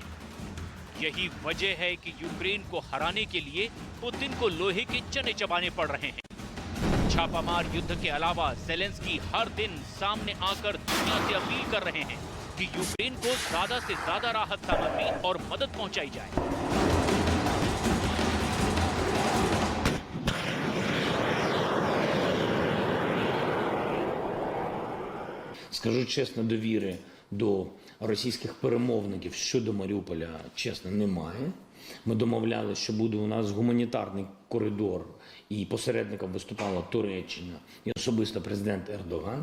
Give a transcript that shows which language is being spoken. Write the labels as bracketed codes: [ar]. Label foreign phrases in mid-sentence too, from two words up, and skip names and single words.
[hi] यही वजह है कि यूक्रेन को हराने के लिए पुतिन को लोहे के चने चबाने पड़ रहे हैं। छापामार युद्ध के अलावा जेलेंस्की हर दिन सामने आकर दुनिया से अपील कर रहे हैं कि यूक्रेन को ज्यादा से ज्यादा राहत सामग्री और मदद पहुंचाई जाए। [uk] Скажу чесно, довіри до російських перемовників щодо Маріуполя, чесно, немає. Ми домовлялися, що буде у нас гуманітарний коридор, і посередником виступала Туреччина і особисто президент Ердоган.